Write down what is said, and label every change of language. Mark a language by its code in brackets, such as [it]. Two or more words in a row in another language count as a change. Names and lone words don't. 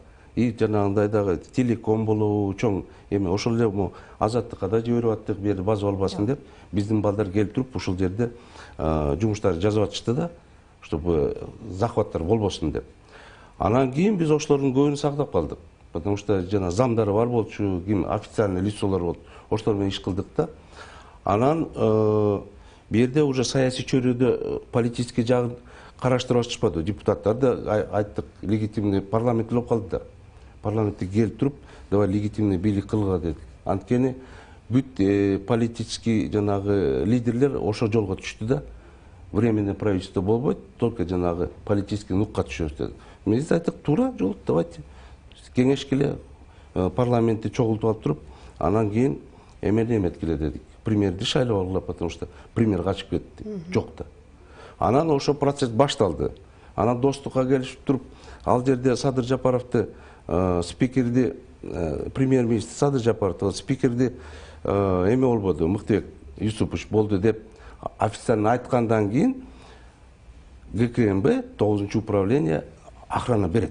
[ky] И жанагындай дагы телеком болобу, чоң эме ошол эле Азаттыкка да жиберип аттык, бу жерде база болбасын деп, биздин балдар келип туруп ушул жерде жумуштарды жазып атышты да, чтобы захваттар болбосун деп. Анан кийин биз ошолордун көбүн сактап калдык. [ru] Потому что [ky] жана замдары бар болчу, ким официальный лицолор болду. Ошолор менен иш кылдык да. Анан бу жерде уже саясий чөйрөдө политический жагын караштырып атышпады. Депутаттар да айттык, легитимный парламент болуп калды да. Парламентке келип туруп, давай легитимный бийлик кылгыла дедик. Анткени бүт политический жанагы лидерлер ошол жолго түштү да. [ru] Временное правительство [ky] болбойт, только жанагы политический нукка түшөбүз деди. Биз айттык, туура жол, давайте кеңешкеле парламентти чогултуп алып туруп, анан кийин эметкиле дедик. Премьерди шайлап алгыла, потому что премьер качып кетти. Жок да. Анан ошо процесс башталды. Анан достукка келишип туруп, ал жерде Садыр Жапаровду спикерди, премьер-министр Садыр Жапаровду спикерди эме болбоду, Мыктыбек Юсупович болду деп официально айткандан кийин ГКМБ 9-чу [ru] управление охрана [ky] берет.